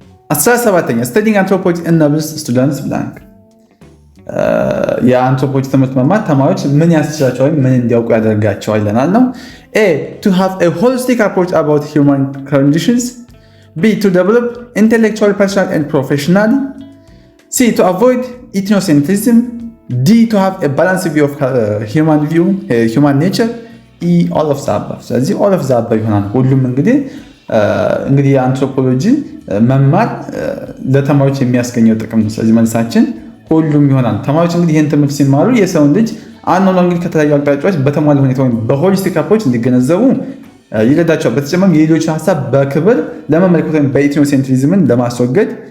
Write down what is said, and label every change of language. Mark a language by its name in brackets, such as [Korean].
[English] 17ኛ studying anthropology enables students blank [Amharic] የአንትሮፖሎጂ ትምህርት መማር ተማሪዎች ምን ያስችላቸዋል ወይም ምን እንዲያውቁ ያደርጋቸዋል ይለናል ነው። [English] A to have a holistic approach about human conditions. B to develop intellectually, personally and professionally. C to avoid ethnocentrism. D to have a balanced view of human nature. E all of the above. [Amharic] ስለዚህ [English] all of the above [Amharic] ይሆናል። ሁሉም እንግዲህ የአንትሮፖሎጂ መማር ለተማሪዎች የሚያስገኘው ጥቅም ነው። ስለዚህ መልሳችን ሁሉም ይሆናል። ተማሪዎች እንግዲህ ይህን ትምህርት ሲማሩ የሰውን ልጅ አኗኗር እንግዲህ ከተለያዩ አቅጣጫዎች በተሟላ ሁኔታ ወይም በሆሊስቲክ አፕሮች እንዲገነዘቡ ይረዳቸዋል። በተጨማሪም የሌሎችን ሀሳብ በክብር ለመመልከት ወይም በኢትኖሴንትሪዝምን ለማስወገድ